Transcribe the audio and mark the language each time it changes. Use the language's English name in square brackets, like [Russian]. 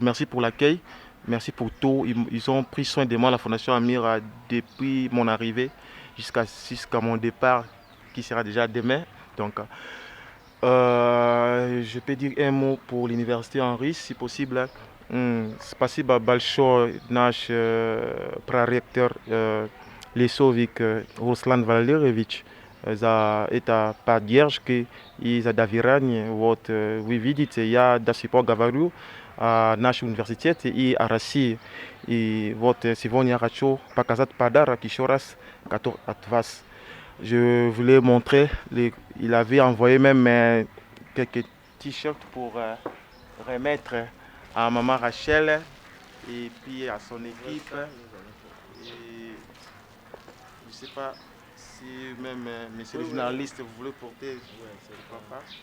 [French] Merci pour l'accueil, merci pour tout. Ils ont pris soin de moi, la Fondation Amira, depuis mon arrivée jusqu'à mon départ, qui sera déjà demain. Donc, je peux dire un mot pour l'université Henri, si possible. [Russian] Спасибо большое наш проректор Лесовик Руслан Валерьевич за это поддержки и за доверие. Вот вы видите, я до сих пор говорю о нашем университете и о России. И вот сегодня я хочу показать подарок еще раз, который от вас. [French] Je voulais montrer, il avait envoyé même quelques t-shirts pour remettre à maman Rachel et puis à son équipe. Et je ne sais pas si même monsieur le journaliste vous voulez porter, pourquoi pas.